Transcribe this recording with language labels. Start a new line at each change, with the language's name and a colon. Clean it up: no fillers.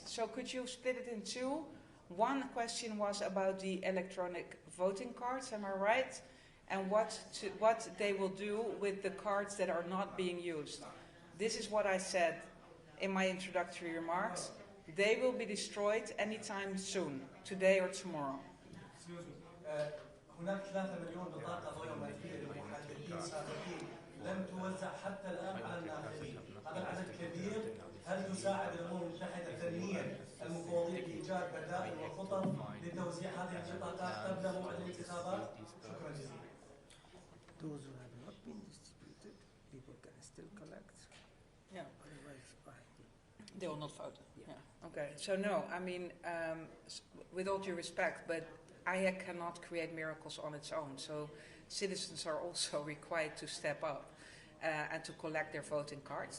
English: So could you split it in 2? One question was about the electronic voting cards, am I right? And what they will do with the cards that are not being used. This is what I said in my introductory remarks. They will be destroyed anytime soon, today or tomorrow.
Arabic: هناك 3 مليون بطاقة بيومترية لمحددين سابقين لم توزع حتى الآن على الناخبين. هذا العدد كبير. هل تساعد الأمم المتحدة فنيا المفوضية بإيجاد بدائل وخطط لتوزيع هذه البطاقات قبل موعد الانتخابات؟ شكرا جزيلا.
English: Those who have not been distributed, people can still collect. Yeah. Otherwise, they will not vote. Yeah. Okay. So no, I mean, with all due respect, but IAC cannot create miracles on its own. So citizens are also required to step up and to collect their voting cards.